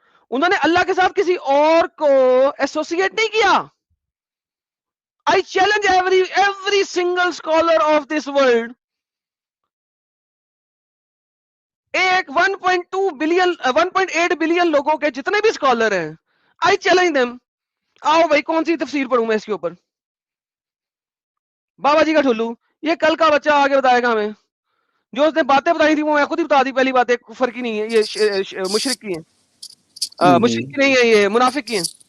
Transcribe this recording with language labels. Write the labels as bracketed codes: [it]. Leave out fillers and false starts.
[ur] انہوں نے اللہ کے ساتھ کسی اور کو ایسوسیٹ نہیں کیا. [en] I challenge every single scholar of this world [ur] ایک 1.2 بلین 1.8 بلین لوگوں کے جتنے بھی اسکالر ہیں, [en] I challenge them, [ur] آؤ بھائی کون سی تفسیر پڑھوں میں اس کے اوپر, بابا جی کا ٹھلو, یہ کل کا بچہ آگے بتائے گا ہمیں, جو اس نے باتیں بتائی تھی وہ میں خود ہی بتا دی, پہلی بات ہے کفر کی نہیں ہے, یہ مشرک کی ہیں, مشرک کی نہیں ہے, یہ منافق کی ہیں.